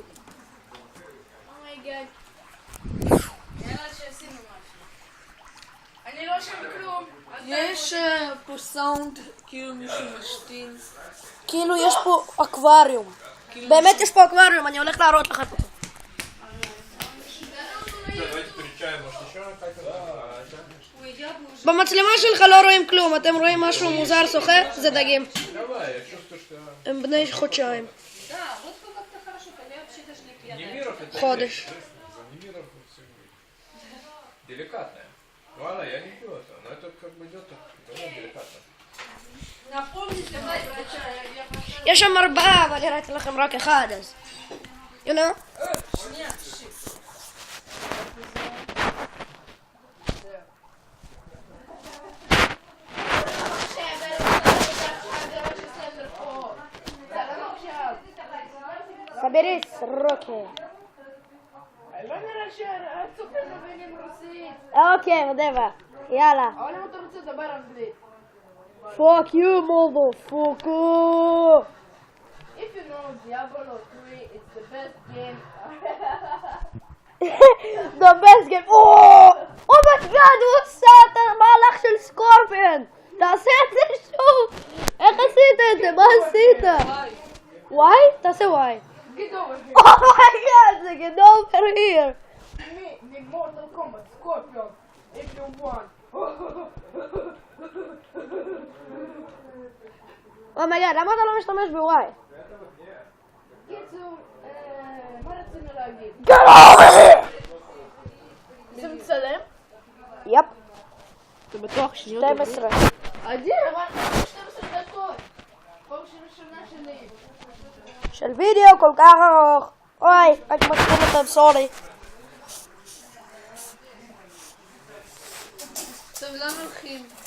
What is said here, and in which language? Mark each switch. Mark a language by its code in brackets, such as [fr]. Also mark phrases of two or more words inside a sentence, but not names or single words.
[he] אומייגאד. יאללה שעשינו משהו. אני לא שם כלום. יש פה סאונד כאילו מישהו משתין. כאילו יש פה אקווריום. באמת יש פה אקווריום, אני הולך להראות לך. [ru] Давайте перечаем, может еще какая-то? [he] במצלמה שלך לא רואים כלום, אתם רואים משהו מוזר שוחה? זה דגים. [ru] Давай, я чувствую, что [he] הם בני חודשיים. [ru] Да, вот как-то хорошо, я вообще даже не пьяная. Немиров это Ходишь. вещь, честно, за Немиров все деликатное. Ладно, я не пью это, но это как бы идет довольно деликатно. Напомните, врача, я пошла. [he] יש שם 4, אבל הראיתי לכם רק אחד, אז... [en] You know? [ru] Нет, shit. [he] חברי סרוקי. לא נראה שהצופים מבינים רוסית. אוקיי, מדבר. יאללה. אבל אם אתה רוצה לדבר אנגלית. [en] Fuck you, motherfucker. If you know Diablo 3, it's the best game. The best game. Oh my god, [he] הוא עושה את המהלך של סקורפיון. תעשה את זה שוב. איך עשית את זה? מה עשית? וואי? תעשה וואי. [en] Get over here. Oh my god, זה get over here. Me Mortal Kombat Scorpion. If you want. [he] אומייגאד, למה אתה לא משתמש בוואי? קיצור, מה רצינו להגיד? [en] Get over here! [he] זה מצלם? יפ. אתה בטוח 12. אדיר, אבל 12 דקות. פעם ראשונה שלי. של וידאו כל כך ארוך. אוי, רק מתחילים אותם, סורי. טוב, לאן הולכים?